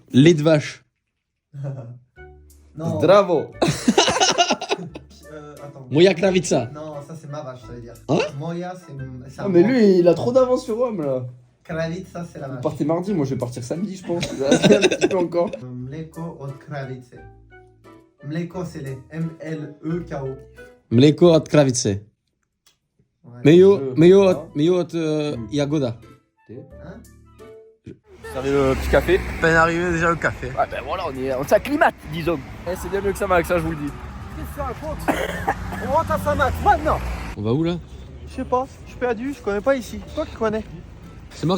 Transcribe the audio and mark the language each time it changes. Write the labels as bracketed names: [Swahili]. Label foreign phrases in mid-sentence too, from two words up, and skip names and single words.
[French] Lait de vache. Non. Bravo. Attends. [Serbian] Moya Kravica. [French] Non, ça c'est ma vache, ça veut dire. Hein? Moya, c'est un Ah, mais mot. lui, il a trop d'avance sur Rome là. Kravica, c'est la Vous vache. partez mardi, moi je vais partir samedi, je pense. Ça va un petit peu encore. [Serbian] Mleko od kravice. Mleko, [French] c'est les M-L-E-K-O. [Serbian] Mleko od Kravice. [French] Ouais. [Serbian] Mejo od Jagoda. [French] Hein? Servez le petit café. Peine arrivé déjà le café. Ah ben voilà, on s'acclimate, disons. Eh, c'est bien mieux que ça, Max, ça je vous le dis. Qu'est-ce que ça raconte? On rentre à Saint-Max maintenant. On va où là? Je sais pas, je suis perdu, je connais pas ici. Toi qui connais. C'est marqué